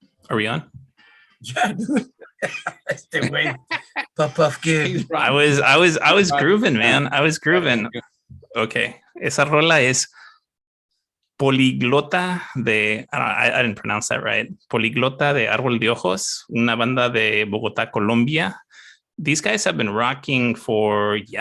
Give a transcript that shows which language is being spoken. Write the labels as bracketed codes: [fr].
[en] Are we on? Yeah, dude. Puff kid. I was grooving, man. I was grooving. Okay. [es] Esa rola es Poliglota de, [en] I didn't pronounce that right. [es] Poliglota de Árbol de Ojos, una banda de Bogotá, Colombia. [en] These guys have been rocking for,